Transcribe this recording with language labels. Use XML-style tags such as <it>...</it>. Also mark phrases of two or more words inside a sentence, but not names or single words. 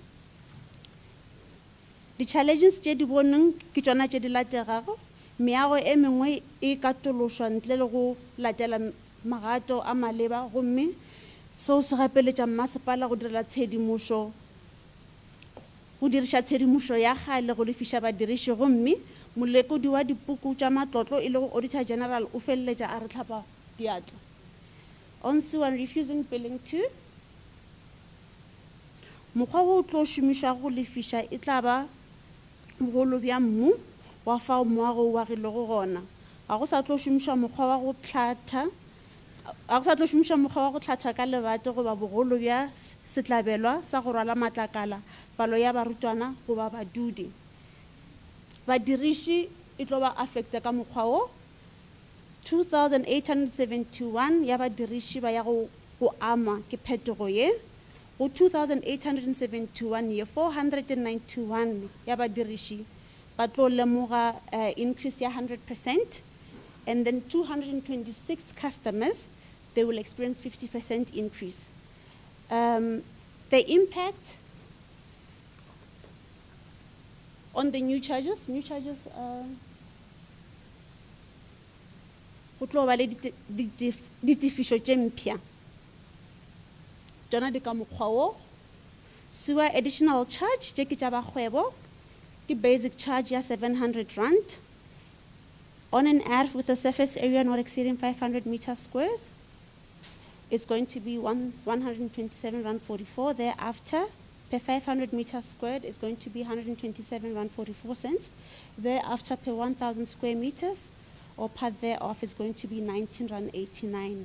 <nso>Di-challenges tše di boneng ke tšona tše di lategago, meago e mengwe e katološwa ntle le go latela magato a maleba gomme seo se gapeletša masepala go diriša tshedimošo ya gale go lefiša badiriši gomme molekodi wa dipuku tša matlotlo e le go Auditor General o feleletša a re tlhapa diatla.</nso> <en>On sewer and refusing billing too,</en> <nso>mokgwa wo o tlo šomišwa go lefiša e tla ba bogolo bja mmu wa fao moago o agilego gona. Ga go sa tlo šomišwa mokgwa wa go tlhatha ka lebate goba bogolo bja setlabelwa sa go rwala matlakala, palo ya barutwana goba badudi. Badiriši e tlo ba affecta ka mokgwa wo. 2,871 ya badiriši ba ya go ama ke phetogo ye. Go 2,871 ye 491 ya badiriši ba tlo lemoga increase ya 100%,</nso> <en>and then 226 customers, they will experience 50% increase. The impact on the new charges</en> <nso>go tlo ba le ditefišo tše mpšha tšona di ka mokgwa wo.</nso> <en>Sewer additional charge</en> <nso>tše ke tša bakgwebo ke</nso> <en>basic charge ya 700 rand, On an earth with a surface area not exceeding 500 meters squares, it's going to be 127 Rand 44. Thereafter, per 500 meters squared, is going to be 127 Rand 44 cents. Thereafter, per 1,000 square meters, or part thereof, is going to be 19 Rand 89.</en>